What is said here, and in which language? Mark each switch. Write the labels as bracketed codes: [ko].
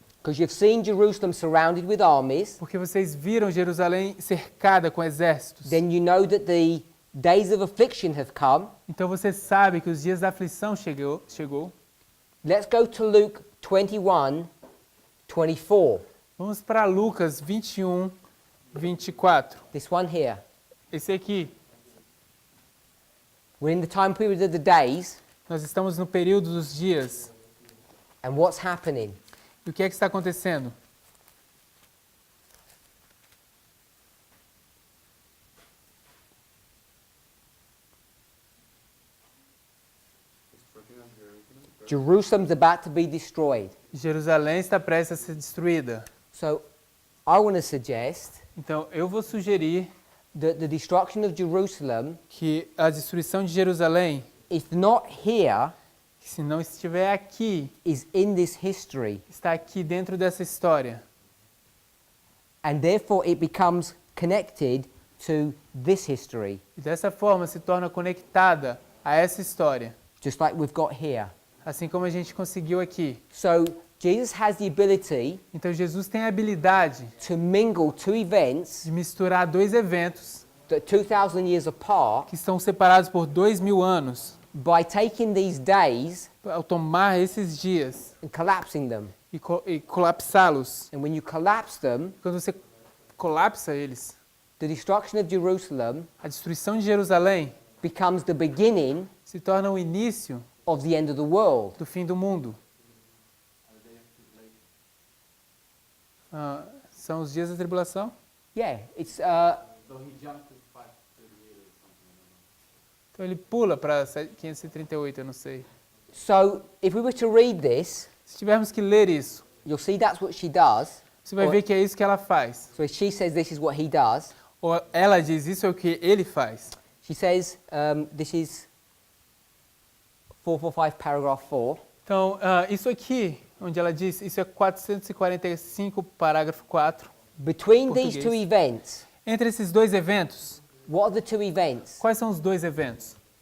[en] Because you've seen Jerusalem surrounded with armies, [pt] Porque vocês viram Jerusalém cercada com exércitos. [en] then you know that the days of affliction have come. [pt] Então você sabe que os dias da aflição chegou. [en] Let's go to Luke 21, 24. [pt] Vamos para Lucas 21, 24. [en] This one here. [pt] Esse aqui, [en] We're in the time period of the days, [pt] nós estamos no período dos dias. [en] and what's happening? [pt] E o que é que está acontecendo? [en] Jerusalem's about to be destroyed. [pt] Jerusalém está prestes a ser destruída. [en] So I want to suggest [pt] Então eu vou sugerir [en] that the destruction of Jerusalem, [pt] que a destruição de Jerusalém, [en] if not here, [pt] se não estiver aqui, [en] is in this history. [pt] está aqui dentro dessa história. [en] And therefore it becomes connected to this history, [pt] E dessa forma se torna conectada a essa história, [en] just like we've got here. [pt] assim como a gente conseguiu aqui. [en] So Jesus has the ability [pt] Então Jesus tem a habilidade [en] to mingle two events [pt] de misturar dois eventos [en] that 2,000 years apart [pt] que estão separados por 2000 anos, [en] by taking these days [pt] ao tomar esses dias [en] and collapsing them. [pt] e colapsá-los. [en] And when you collapse them, [pt] Quando você colapsa eles, [en] the destruction of Jerusalem [pt] a destruição de Jerusalém [en] becomes the beginning [pt] se torna o início [en] of the end of the world. [pt] do fim do mundo. São os dias da tribulação? [en] Yeah, it's So he jumped to 538 or something. [pt] Então ele pula para 538, eu não sei. [en] so if we were to read this, [pt] Se tivermos que ler isso, [en] you'll see that's what she does. [pt] você vai [en] Or- [pt] ver que é isso que ela faz. [en] So if she says this is what he does, [pt] Ou ela diz, isso é o que ele faz. [en] she says this is 445 paragraph 4. [pt] Então, isso aqui, onde ela diz, isso é 445, parágrafo 4. [en] Between these [pt] Português. [en] two events, [pt] Entre esses dois eventos, [en] what are the two events? [pt] quais são os dois eventos?